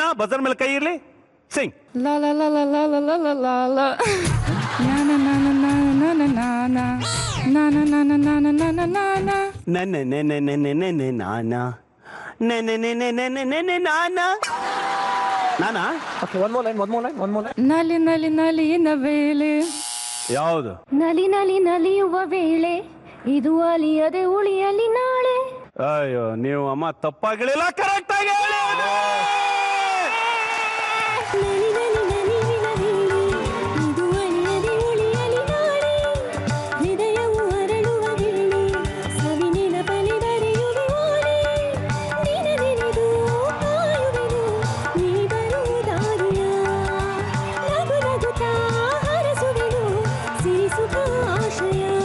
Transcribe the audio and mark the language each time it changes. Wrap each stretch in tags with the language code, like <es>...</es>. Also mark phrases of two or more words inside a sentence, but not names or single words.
<kn>ಬಜರ್ ಮೇಲೆ ಕೈ ಇರ್ಲಿ, ಸಿಂಗ್. La la la la la la la la la la. Na na na na na na na na na. Na na na na na na na na na na. ನೆನೆ ನೆನೆ ನೆನೆ ನೆನೆ ನಾನ ನೆನೆ ನೆನೆ ನೆನೆ ನೆನೆ ನಾನ ನಾನಾ.</kn> <en>ಓಕೆ, one more line.</en> <kn>ನಲಿ ನಲಿ ನಲಿನ ವೇಳೆ. ಯಾವುದು? ನಲಿ ನಲಿ ನಲಿಯುವ ವೇಳೆ ಇದು ಅಲಿಯದೆ ಉಳಿಯಲಿ ನಾಳೆ. ಅಯ್ಯೋ, ನೀವು ಅಮ್ಮ ತಪ್ಪಾಗಿಳಿಲ್ಲ, ಕರೆಕ್ಟ್ ಆಗಿ ಹೇಳಿ. ನಲಿ ನಲಿ ನಲಿವಿನ ವೇಳೆ ಇದು ಅಳಿಯದೆ ಉಳಿಯಲಿ ನಾಳೆ ಹೃದಯವು ಅರಳುವ ವೇಳೆ ಸವಿನಿನ ಬಲಿ ಬರೆಯುವೆ ಓಲೆ ನಿನನೆನೆದು ಕಾಯುವೆನು ನೀ ಬರುವ ದಾರಿಯ ನಗು ನಗುತ್ತಾ ಹರಸುವೆನು ಸಿರಿಸುತ್ತ ಆಶಯ.</kn>